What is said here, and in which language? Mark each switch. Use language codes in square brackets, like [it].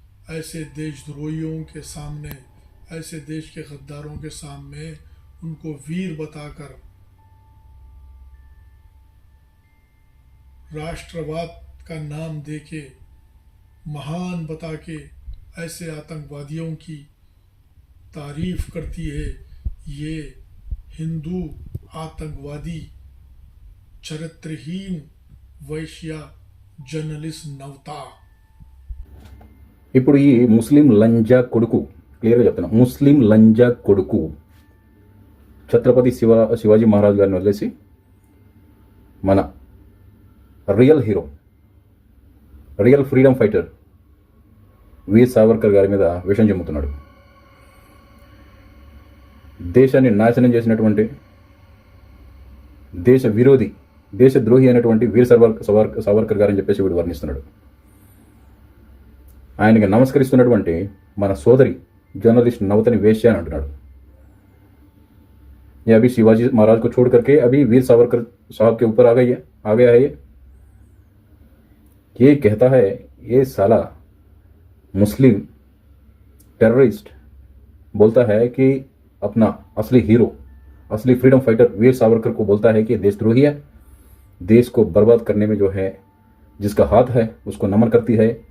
[hi] ऐसे देशद्रोहियों के सामने, ऐसे देश के गद्दारों के सामने उनको वीर बताकर, राष्ट्रवाद का नाम देके, महान बता के ऐसे आतंकवादियों की तारीफ करती है. ये हिंदू आतंकवादी चरित्रहीन [te] వైశ్య జర్నలిస్ట్ నవ్తా. ఇప్పుడు ఈ ముస్లిం లంజా కొడుకు, క్లియర్గా చెప్తున్నా, ముస్లిం లంజా కొడుకు ఛత్రపతి శివాజీ మహారాజ్ గారిని వదిలేసి మన real hero, real freedom fighter వీర్ సావర్కర్ గారి మీద విషం చెమ్ముతున్నాడు. దేశాన్ని నాశనం చేసినటువంటి దేశ విరోధి, దేశద్రోహి అయినటువంటి వీర్ సావర్కర్ గారని చెప్పేసి వీడు వర్ణిస్తున్నాడు. ఆయనకి నమస్కరిస్తున్నటువంటి మన సోదరి జర్నలిస్ట్ నవతని వేశ్య అని అంటున్నాడు. [hi] ये अभी शिवाजी महाराज को छोड़ करके अभी वीर सावरकर साहब के ऊपर आ गया है. ये कहता है, ये साला मुस्लिम टेररिस्ट बोलता है कि अपना असली हीरो, असली फ्रीडम फाइटर वीर सावरकर को बोलता है कि देशद्रोही है, देश को बर्बाद करने में जो है जिसका हाथ है उसको नमन करती है.